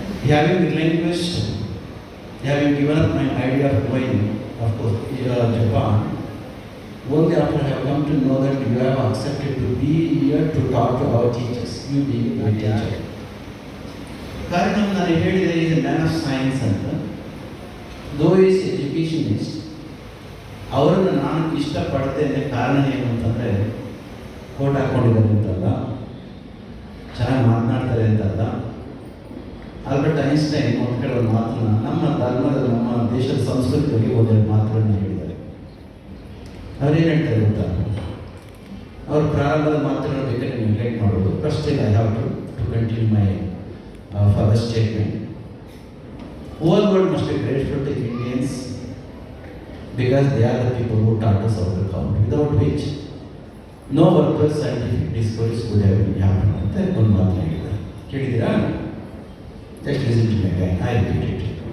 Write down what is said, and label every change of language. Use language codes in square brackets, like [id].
[en] Having relinquished, having given up my idea of going, of course, Japan, only after I have come to know that you have accepted to be here to talk to our teachers, you being a teacher. [kn] ಕಾರಣ ನಾನು ಹೇಳಿದೆ, [en] Is a man of science ಅಂತ. Though is educationist. [kn] ಅವರನ್ನು ನಾನು ಇಷ್ಟಪಡ್ತೇನೆ. ಕಾರಣ ಏನು ಅಂತಂದರೆ, ಕೋಟ್ ಹಾಕ್ಕೊಂಡಿದ್ದಾರೆ ಅಂತಲ್ಲ, ಚೆನ್ನಾಗಿ ಮಾತನಾಡ್ತಾರೆ ಅಂತಲ್ಲ. ಆಲ್ಬರ್ಟ್ ಐನ್ಸ್ಟೈನ್ ಒಂದು ಕೆಲವು ಮಾತನ್ನ ನಮ್ಮ ಧರ್ಮದ, ನಮ್ಮ ದೇಶದ ಸಂಸ್ಕೃತಿ ಬಗ್ಗೆ ಒಂದೆರಡು ಮಾತುಗಳನ್ನು ಹೇಳಿದ್ದಾರೆ. ಅವರೇನು ಹೇಳ್ತಾರೆ ಗೊತ್ತಾ? ಅವ್ರ ಪ್ರಾರಂಭದ ಮಾತುಗಳನ್ನು ಬೇಕಾದ್ರೆ ನೀವು ನೆಗ್ಲೆಕ್ಟ್ ಮಾಡೋದು. [en] First I have to continue my further statement. Whole world must be grateful to Indians because they are the people who taught us how to count, without which no worthwhile scientific discoveries would have been happened [kn] ಅಂತ ಒಂದು ಮಾತು ಹೇಳಿದ್ದಾರೆ. ಕೇಳಿದ್ದೀರಾ? [en] Just listen to me again. I repeat it.